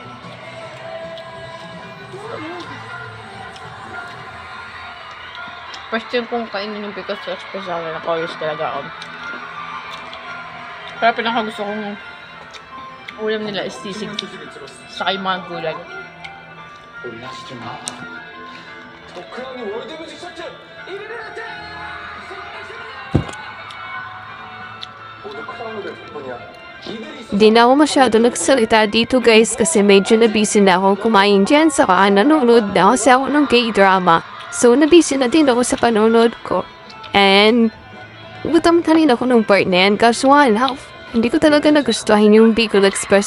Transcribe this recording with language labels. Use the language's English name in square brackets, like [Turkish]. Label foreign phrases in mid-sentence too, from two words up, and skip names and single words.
[English] First time [Filipino] kong kainin yung Bicol Express ako, na-curious talaga ako. Pero pinaka gusto kong ulam nila is sisig. Saka yung mga gulay. [Korean] 놀라시지 마. 더크라운이 월드뮤직 차트 1위를 했대! 모두 크라운을 몇 번이야? [Filipino] Di na ako masyado nagsalita dito guys kasi medyo nabisi na ako kumain dyan saka nanonood na kasi ako ng K-drama. So nabisi na din ako sa panonood ko. And gutom na rin ako ng part na yan kaso hindi ko talaga nagustuhan yung Bicol Express.